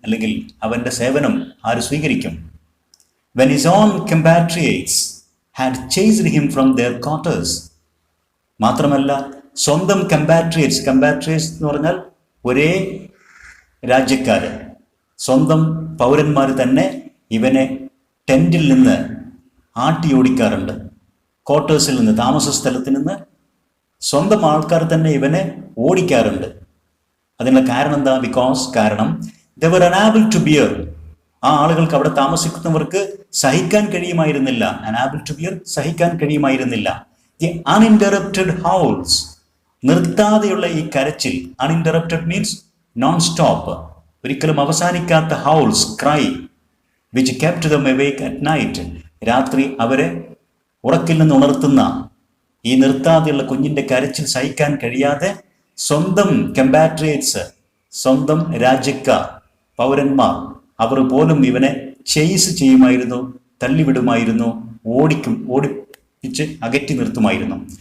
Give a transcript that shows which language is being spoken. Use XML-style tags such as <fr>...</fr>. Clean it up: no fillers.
<ml>അല്ലെങ്കിൽ അവന്റെ സേവനം ആര് സ്വീകരിക്കും?</ml> <en>When his own compatriots had chased him from their quarters,</en> <ml>മാത്രമല്ല സ്വന്തം കമ്പാട്രിയേറ്റ്സ് എന്ന് പറഞ്ഞാൽ ഒരേ രാജ്യക്കാര്, സ്വന്തം പൗരന്മാർ തന്നെ ഇവനെ ടെന്റിൽ നിന്ന് ആട്ടിയോടിക്കാറുണ്ട്. ക്വാർട്ടേഴ്സിൽ നിന്ന്, താമസ സ്ഥലത്ത് നിന്ന് സ്വന്തം ആൾക്കാർ തന്നെ ഇവനെ ഓടിക്കാറുണ്ട്. അതിനുള്ള കാരണം എന്താ? കാരണം</ml> <en>they were unable to bear,</en> <ml>ആ ആളുകൾക്ക്, അവിടെ താമസിക്കുന്നവർക്ക് സഹിക്കാൻ കഴിയുമായിരുന്നില്ല.</ml> <en>unable to bear,</en> <ml>സഹിക്കാൻ കഴിയുമായിരുന്നില്ല.</ml> <en>the uninterrupted howls,</en> <ml>നിർത്താതെയുള്ള ഈ കരച്ചിൽ.</ml> <en>uninterrupted means non stop,</en> <ml>ഒരിക്കലും അവസാനിക്കാത്ത howls, cry,</ml> <en>which kept them awake at night,</en> <ml>രാത്രി അവരെ ഉറക്കിൽ നിന്ന് ഉണർത്തുന്ന ഈ നിർത്താതെയുള്ള കുഞ്ഞിന്റെ കരച്ചിൽ സഹിക്കാൻ കഴിയാതെ സ്വന്തം കമ്പാട്രിയേറ്റ്സ്, സ്വന്തം രാജ്യക്കാർ, പൗരന്മാർ, അവർ പോലും ഇവനെ ചേസ് ചെയ്യുമായിരുന്നു, തള്ളിവിടുമായിരുന്നു, ഓടിപ്പിച്ച് അകറ്റി നിർത്തുമായിരുന്നു.</ml>